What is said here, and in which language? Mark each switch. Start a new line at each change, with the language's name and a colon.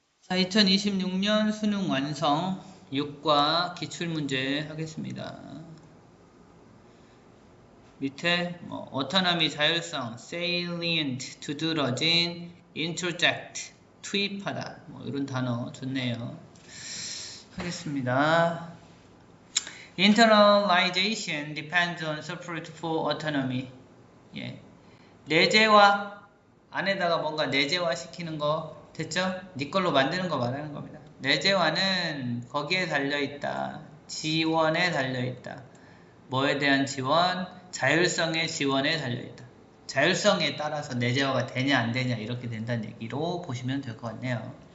Korean: 자, 2026년 수능 완성 6과 기출문제 하겠습니다. 밑에 autonomy 자율성, salient 두드러진, interject 투입하다 이런 단어 좋네요. 하겠습니다.
English: Internalization depends on support for autonomy.
Korean: 예. 내재화 안에다가 뭔가 내재화 시키는 거 됐죠? 네 걸로 만드는 거 말하는 겁니다. 내재화는 거기에 달려있다. 지원에 달려있다. 뭐에 대한 지원? 자율성의 지원에 달려있다. 자율성에 따라서 내재화가 되냐 안 되냐 이렇게 된다는 얘기로 보시면 될 것 같네요.